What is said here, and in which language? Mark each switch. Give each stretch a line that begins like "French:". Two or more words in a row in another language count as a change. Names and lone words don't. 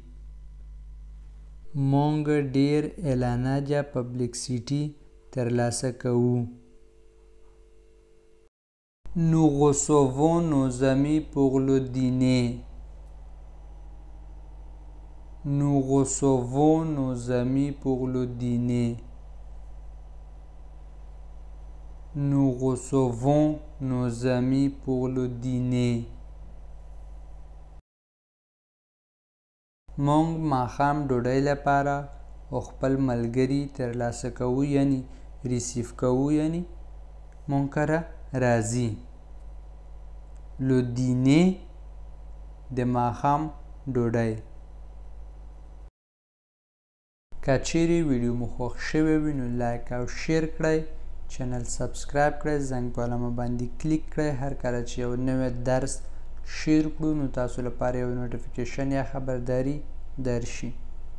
Pashto: مونږ ډیر اعلانات یا پبلیکسیټي ترلاسه کوو.
French: Nous recevons nos amis pour le dîner. Nous recevons nos amis pour le dîner. Nous recevons nos amis pour le dîner.
Pashto: مونږ ماښام ډوډۍ لپاره خپل ملګري ترلاسه کوو یعنی ریسیف کوو یعنی مونږ کره راځي.
French: Le dîner
Pashto: د ماښام ډوډۍ. که چیرې ویډیو مو خوښ شوی وي نو لایک او شیر کړئ. چینل سبسکرایب کړئ. زنګ په علامه باندې کلیک کړئ. هر کله چې یو نوی درس شیر کړو نو تاسو لپاره یو نوټیفیکیشن یا خبرداری درشي.